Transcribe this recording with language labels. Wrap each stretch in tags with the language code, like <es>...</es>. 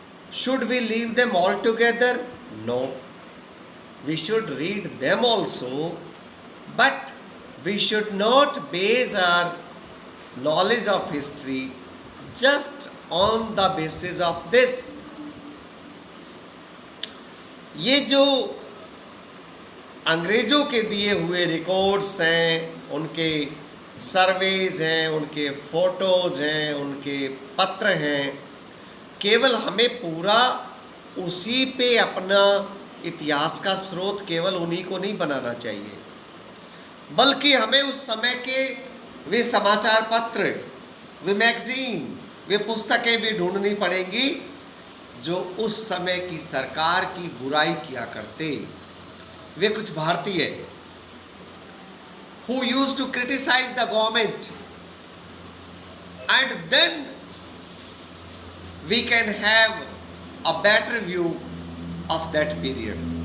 <en>Should we leave them altogether? No. We should read them also, but we should not base our knowledge of history just on the basis of this.</en> <hi>ये जो अंग्रेज़ों के दिए हुए records हैं, उनके surveys हैं, उनके फ़ोटोज़ हैं, उनके पत्र हैं, केवल हमें पूरा उसी पे अपना इतिहास का स्रोत केवल उन्हीं को नहीं बनाना चाहिए, बल्कि हमें उस समय के वे समाचार पत्र, वे मैगज़ीन, वे पुस्तकें भी ढूंढनी पड़ेंगी जो उस समय की सरकार की बुराई किया करते। वे कुछ भारतीय</hi> <en>who used to criticize the government, and then we can have a better view of that period.</en>